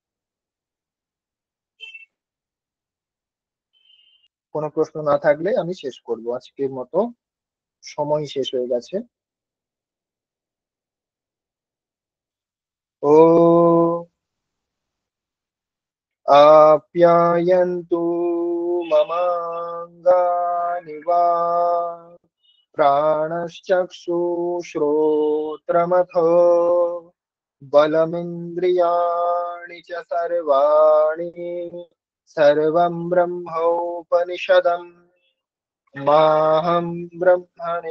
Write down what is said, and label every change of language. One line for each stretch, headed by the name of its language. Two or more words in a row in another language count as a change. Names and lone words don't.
Bangla: কোনো প্রশ্ন না থাকলে আমি শেষ করব আজকের মতো, সময় শেষ হয়ে গেছে।
Sanskrit: ও আপ্যায়ন্তু মমাঙ্গানি বা प्राणश्चक्षुश्रोत्रमथो बलमिन्द्रियाणि च सर्वाणि सर्वं ब्रह्मोपनिषदम् माहं ब्रह्म